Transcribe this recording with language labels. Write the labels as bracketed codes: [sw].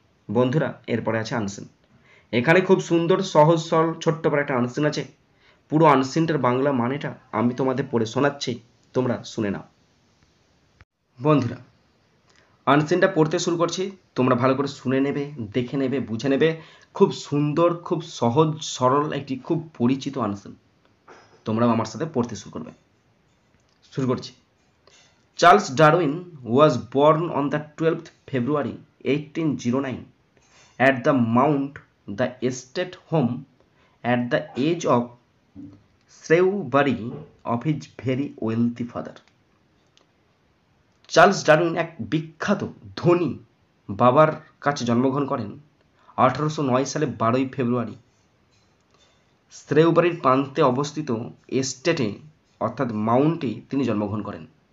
[bn] বন্ধুরা এরপরে আছে আনসিন। এখানে খুব সুন্দর সহজ সরল ছোট্ট করে একটা আনসিন আছে, পুরো আনসিনটার বাংলা মানেটা আমি তোমাদের পড়ে শোনাচ্ছি, তোমরা শুনে নাও। বন্ধুরা আনসিনটা পড়তে শুরু করছি, তোমরা ভালো করে শুনে নেবে, দেখে নেবে, বুঝে নেবে। খুব সুন্দর, খুব সহজ সরল একটি খুব পরিচিত আনসিন, তোমরাও আমার সাথে পড়তে শুরু করবে। শুরু করছি। [en] Charles Darwin was born on the 12th February 1809 at the Mount the estate home at the age of Shrewsbury of his very wealthy father. [bn] Charles Darwin এক বিখ্যাত ধনী বাবার কাছে জন্মগ্রহণ করেন 1809 সালে 12ই ফেব্রুয়ারি শ্রেউবারির প্রান্তে অবস্থিত এস্টেটে অর্থাৎ মাউন্টে তিনি জন্মগ্রহণ করেন।